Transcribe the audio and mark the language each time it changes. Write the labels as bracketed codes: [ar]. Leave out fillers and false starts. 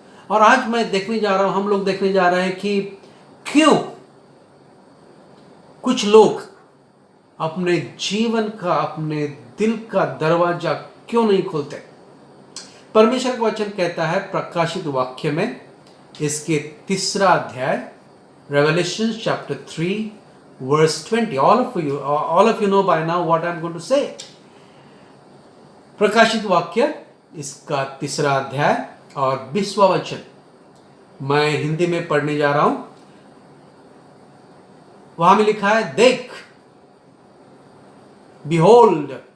[hi] और आज मैं देखने जा रहा हूँ, हम लोग देखने जा रहे हैं कि क्यों कुछ लोग अपने जीवन का, अपने दिल का दरवाजा क्यों नहीं खोलते। परमेश्वर का वचन कहता है प्रकाशित वाक्य में, इसके 3 अध्याय, [en] Revelation chapter 3 verse 20। all of you know by now what I'm going to say। [hi] प्रकाशित वाक्य इसका 3 अध्याय और 20वां वचन मैं हिंदी में पढ़ने जा रहा हूं। वहां में लिखा है, देख, behold।